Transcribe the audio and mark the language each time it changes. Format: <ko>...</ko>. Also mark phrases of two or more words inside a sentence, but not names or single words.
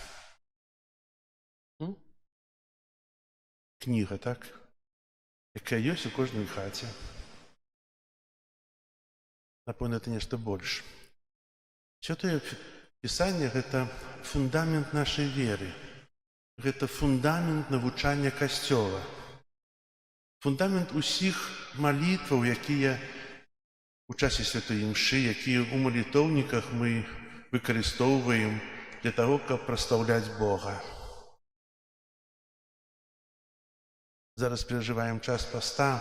<ru>Книга, так?</ru> <be>Яка есть у кожной хаце.</be> <ru>Напомню, это нечто больше. Святое Писание – это фундамент нашей веры. Это фундамент</ru> <be>навучання Касцёла. Фундамент усіх малітваў, якія у часе святой імшы, якія ў малітоўніках мы выкарыстоўваем</be> <ru>для того,</ru> <be>каб праслаўляць Бога. Зараз перажываем час паста.</be>